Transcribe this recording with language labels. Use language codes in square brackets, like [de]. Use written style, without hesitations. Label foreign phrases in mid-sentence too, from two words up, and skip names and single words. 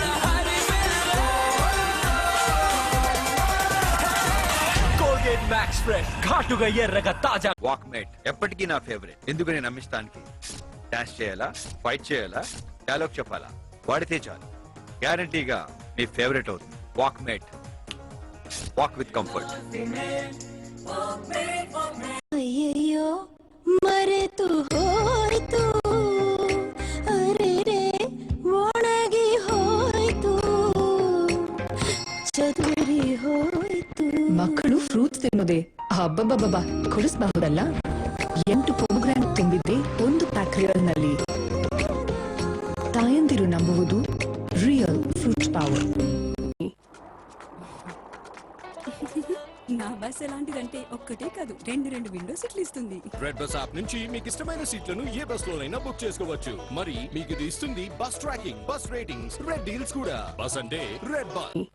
[te] Max Fresh. ఘాటుగా ఎర్రగా తాజా. వాక్మేట్ ఎప్పటికీ నా ఫేవరెట్. ఎందుకు నేను నమ్మిస్తానికి డాన్స్ చేయాలా, ఫైట్ చేయాలా, డైలాగ్ చెప్పాలా, వాడితే చాలు గ్యారంటీగా మీ ఫేవరెట్ అవుతుంది. వాక్మేట్, [en] walk with comfort. [kn] ಅಯ್ಯಯ್ಯೋ ಮರೆತು ಹೋಯ್ತು ಅರೆ ರೇ ಒಣಗಿ ಹೋಯ್ತು ಚದುರಿ ಹೋಯ್ತು. ಮಕ್ಕಳು ಫ್ರೂಟ್ಸ್ ತಿನ್ನೋದೆ ಹಬ್ಬಬ್ಬಬ್ಬ ಕೊಡಿಸಬಹುದಲ್ಲ. 8 ಪೊಮೊಗ್ರಾನೇಟ್ ತುಂಬಿದ್ದೆ ಒಂದು ಪ್ಯಾಕ್ ರಿಯಲ್ ನಲ್ಲಿ. ತಾಯಂದಿರು ನಂಬುವುದು [en] real fruit power. [te] నా బస్ ఎలాంటిదంటే ఒక్కటే కాదు, రెండు విండో సీట్లు ఇస్తుంది. రెడ్ బస్ యాప్ నుంచి మీకు ఇష్టమైన సీట్లను ఏ బస్ లోనైనా బుక్ చేసుకోవచ్చు. మరి మీకు ఇది ఇస్తుంది [en] bus tracking, bus ratings, red deals [te] కూడా. బస్ అంటే రెడ్ బస్.